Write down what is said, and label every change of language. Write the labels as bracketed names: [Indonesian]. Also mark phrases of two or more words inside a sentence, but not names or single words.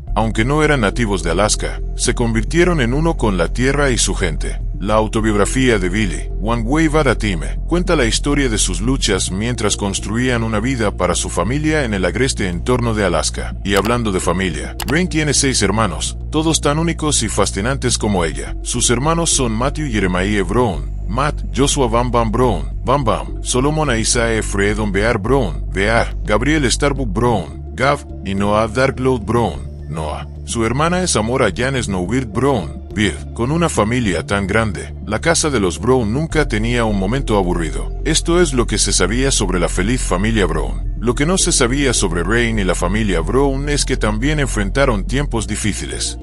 [Spanish] Aunque no eran nativos de Alaska, se convirtieron en uno con la tierra y su gente. La autobiografía de Billy, One Way Vadatime, cuenta la historia de sus luchas mientras construían una vida para su familia en el agreste entorno de Alaska. Y hablando de familia, Rain tiene 6 hermanos, todos tan únicos y fascinantes como ella. Sus hermanos son Matthew Jeremiah Brown, Matt, Joshua Bam Bam Brown, Bam Bam, Solomon Isaiah Fredon Bear Brown, Bear, Gabriel Starbuck Brown, Gav, y Noah Darkload Brown, Noah. Su hermana es Amora Jan Snowbird Brown, Beard. Con una familia tan grande, la casa de los Brown nunca tenía un momento aburrido. Esto es lo que se sabía sobre la feliz familia Brown. Lo que no se sabía sobre Rain y la familia Brown es que también enfrentaron tiempos difíciles.